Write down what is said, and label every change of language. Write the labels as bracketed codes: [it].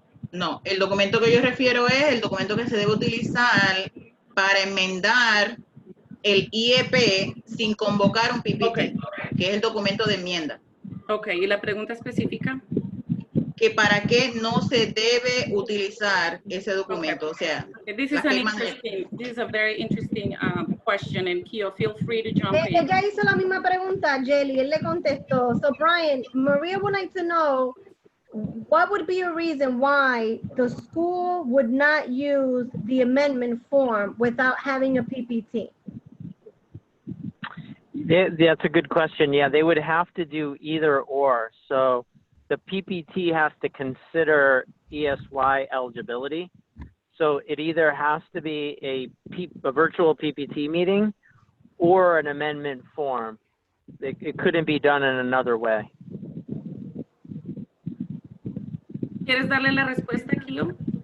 [es] No, el documento que yo refiero es el documento que se debe utilizar para enmendar el IEP sin convocar un PPT, que es el documento de enmienda. Ok, ¿y la pregunta específica? Que para qué no se debe utilizar ese documento, o sea... [en] This is a very interesting question, and Kio, feel free to jump in. [es] Ella hizo la misma pregunta, Jelly, él le contestó. [en] So, Bryan, Maria would like to know, what would be a reason why the school would not use the amendment form without having a PPT? That's a good question. Yeah, they would have to do either or. So the PPT has to consider ESY eligibility. So it either has to be a virtual PPT meeting or an amendment form. It couldn't be done in another way. [es] ¿Quieres darle la respuesta, Kio?